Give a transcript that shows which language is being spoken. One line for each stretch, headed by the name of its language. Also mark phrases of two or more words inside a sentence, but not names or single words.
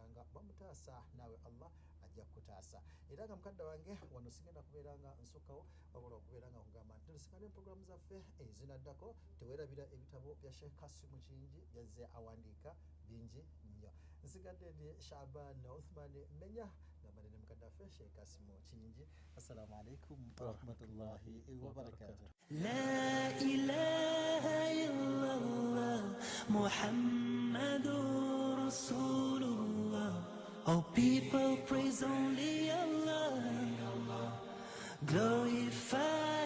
Ganda: nga bamutaasa naawe Allah ajja kutaasa era nga mukadde wange wano sigenda kubeera nga nsukkawo wabula okubeera nga kugamba nti tulisikane programu zaffe ezinaddako teweerabira ebitabo bya Sheikh Kasimu Kingi byazze awandiika bingi nnyo nsigadde ndi Shaban Uthman Menya ngambane ne mukadde waffe Sheikh Kasimu Kingi
Arabic: السلام عليكم ورحمة الله وبركاته لا إله إلا الله محمد رسول الله
English: all people praise only Allah glorify